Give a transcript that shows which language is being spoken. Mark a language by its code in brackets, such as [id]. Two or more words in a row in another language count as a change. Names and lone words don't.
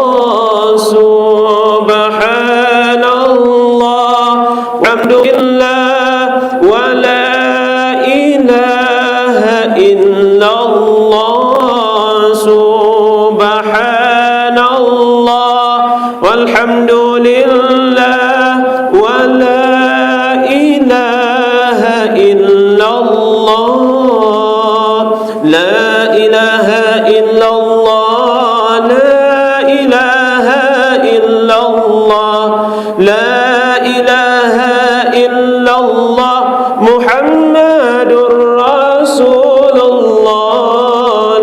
[ar] سبحان الله والحمد لله ولا إله إلا الله. سبحان الله والحمد لله ولا إله إلا الله. لا إله إلا الله، لا إله إلا الله، لا إله إلا الله، محمد رسول الله.